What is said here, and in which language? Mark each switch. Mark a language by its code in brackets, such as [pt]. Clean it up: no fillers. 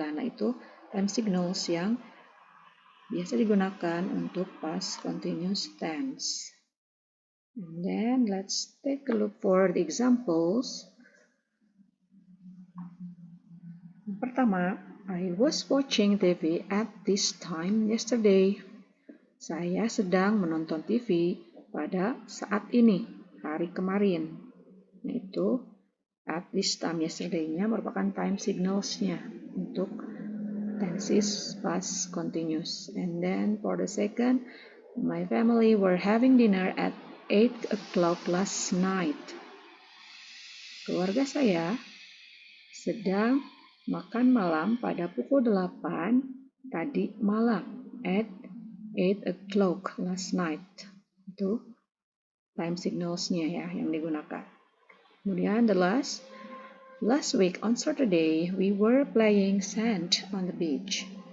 [id] Nah, itu time signals yang biasa digunakan untuk past continuous tense. [en] And then let's take a look for the examples. Pertama, I was watching TV at this time yesterday. [id] Saya sedang menonton TV pada saat ini, hari kemarin. Yaitu at this time yesterday-nya merupakan time signals-nya untuk tenses past continuous. [en] And then for the second, my family were having dinner at 8 o'clock last night. [id] Keluarga saya sedang makan malam pada pukul 8 tadi malam. [en] At 8 o'clock last night. [id] Itu time signals-nya ya yang digunakan. [en] Kemudian the last week on Saturday we were playing sand on the beach.